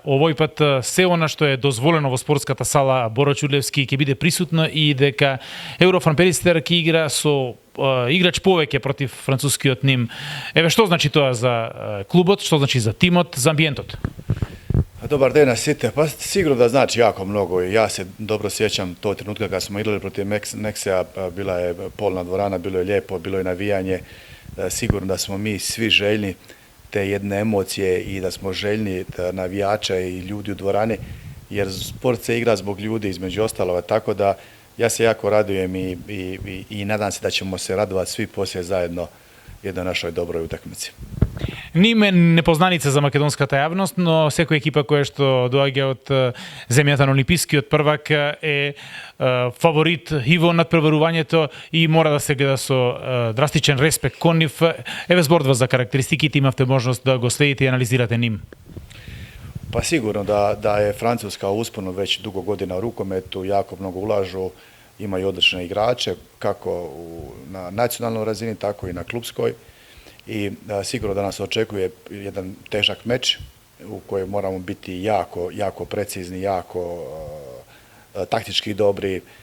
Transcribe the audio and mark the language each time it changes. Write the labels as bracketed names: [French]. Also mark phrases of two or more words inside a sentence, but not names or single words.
[Macedonian] овој пат се она што е дозволено во спортската сала Боро Ќурлевски ќе биде присутно и дека Еврофан Перистер ќе игра со играч повеќе против францускиот ним. Еве што значи тоа за клубот, што значи за тимот, за амбиентот? Добар ден на сите. [Croatian] Pa sigurno da znači jako mnogo i ja se dobro sjećam tog trenutka kad smo igrali protiv Neksea, bila je polna dvorana, bilo je lijepo, bilo je navijanje. Sigurno da smo mi svi željni te jedne emocije i da smo željni navijača i ljudi u dvorani, jer sport se igra zbog ljudi između ostalova, tako da ja se jako radujem i nadam se da ćemo se radovati svi poslije zajedno jednoj našoj dobroj utakmici. [Macedonian] Ниме непознаница за македонската јавност, но секоја екипа која што доаѓа од земјата на олимпискиот првак е фаворит и во надпреварувањето и мора да се гледа со драстичен респект кон нив. Еве зборува за карактеристиките, имавте можност да го следите и анализирате ним. [Croatian] Pa sigurno da je Francuska usponu već dugo godina u rukometu, jako mnogo ulažu, imaju odlične igrače, kako na nacionalnoj razini, tako i na klubskoj. I sigurno da nas očekuje jedan težak meč u kojem moramo biti jako precizni, jako taktički dobri.